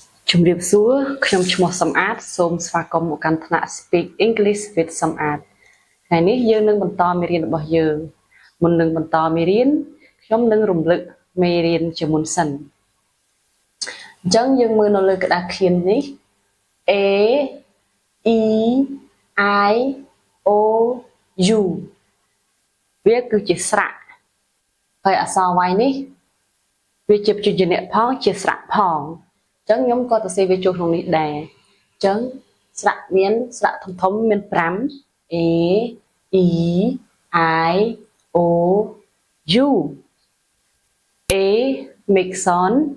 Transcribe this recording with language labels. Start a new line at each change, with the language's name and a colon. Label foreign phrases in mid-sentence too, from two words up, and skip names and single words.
Khmer: Chúng điệp xúa, ខ្ញុំឈ្មោះសំអាត សូមស្វាគមន៍មកកាន់ថ្នាក់ Speak English with សំអាត ថ្ងៃនេះយើងនឹងបន្តមេរៀនរបស់យើង មុ ននឹងបន្តមេរៀន ខ្ញុំនឹងរំលឹកមេរៀនជាមុនសិន អញ្ចឹងយើងមើលនៅលើក្តារខៀននេះ A E I O U វាគឺជាស្រៈ ហើយអក្សរ Y នេះ វាជាព្យញ្ជនៈផងជាស្រៈផង អញ្ចឹងខ្ញុំក៏ទៅសេវាចូលក្នុងនេះដែរ អញ្ចឹងស្រៈមានស្រៈធំៗមាន 5 A E I O U
English: A make sound